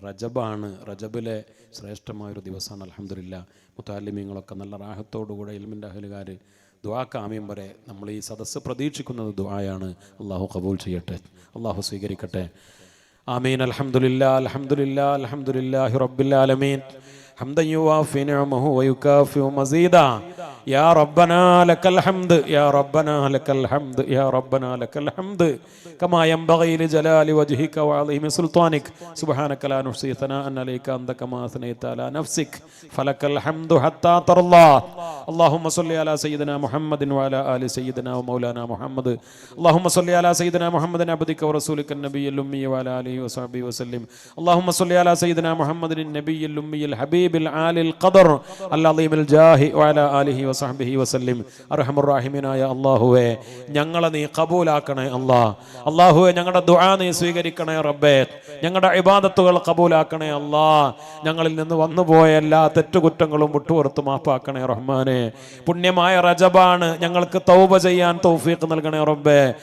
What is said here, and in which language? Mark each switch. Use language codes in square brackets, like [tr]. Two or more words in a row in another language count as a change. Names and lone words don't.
[ml] റജബാണ്, റജബിലെ ശ്രേഷ്ഠമായൊരു ദിവസമാണ്. അൽഹംദുലില്ലാ. മുത്തഅല്ലിമീങ്ങളൊക്കെ നല്ല റാഹത്തോടുകൂടെ ഇൽമിൻ്റെ അഹ്ലുകാർ ദുആക്ക് ആമീൻ പറയെ. നമ്മൾ ഈ സദസ്സ് പ്രതീക്ഷിക്കുന്നത് ദുആയാണ്. അള്ളാഹു ഖബൂൽ ചെയ്യട്ടെ, അള്ളാഹു സ്വീകരിക്കട്ടെ. [ar] آمين. الحمد لله. الحمد لله. الحمد لله رب العالمين. حمدا يوافي نعمه ويكافئ مزيدا. يا ربنا لك الحمد، يا ربنا لك الحمد، يا ربنا لك الحمد كما ينبغي لجلال وجهك وعظيم سلطانك. سبحانك لا نحصي ثناء عليك أنت كما أثنيت على نفسك، فلك الحمد حتى ترضى. اللهم صل على سيدنا محمد وعلى آل سيدنا ومولانا محمد. اللهم صل على سيدنا محمد عبدك ورسولك النبي الأمي وعلى آله وصحبه وسلم. اللهم صل على سيدنا محمد النبي الأمي الحبيب العالي القدر العظيم الجاه وعلى آله وصحبه وصحبه وسلم. [ml] അർഹമർ റഹീമീനായ അല്ലാഹുവേ, ഞങ്ങളെ നീ ഖബൂലാക്കണേ അല്ലാഹ്. അല്ലാഹുവേ, ഞങ്ങളുടെ ദുആ നീ സ്വീകരിക്കണേ റബ്ബേ. ഞങ്ങളുടെ ഇബാദത്തുകൾ ഖബൂലാക്കണേ അല്ലാഹ്. ഞങ്ങളിൽ നിന്ന് വന്നുപോയ എല്ലാ തെറ്റുകുറ്റങ്ങളും വിട്ടുപുറത്ത് മാപ്പാക്കണേ റഹ്മാനെ. പുണ്യമായ റജബാണ്, ഞങ്ങൾക്ക് തൗബ ചെയ്യാൻ തൗഫീഖ് നൽകണേ റബ്ബേ.